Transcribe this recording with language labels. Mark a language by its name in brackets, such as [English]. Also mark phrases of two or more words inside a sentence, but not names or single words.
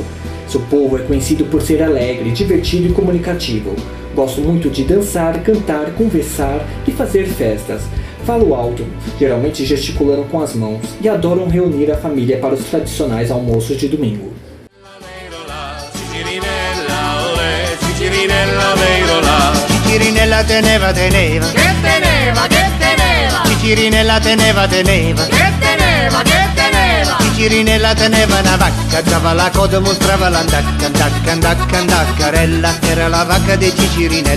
[Portuguese] Seu povo é conhecido por ser alegre, divertido e comunicativo. Gostam muito de dançar, cantar, conversar e fazer festas. Falam alto, geralmente gesticulando com as mãos, e adoram reunir a família para os tradicionais almoços de domingo. [Neapolitan] Cicirinella lei là. Cicirinella teneva, teneva. Che teneva, che teneva. Cicirinella teneva, teneva. Che teneva, che teneva. Cicirinella teneva una vacca, dava la coda, mostrava l'andacca, andacca, andacca, andaccarella, era la vacca di Cicirinella.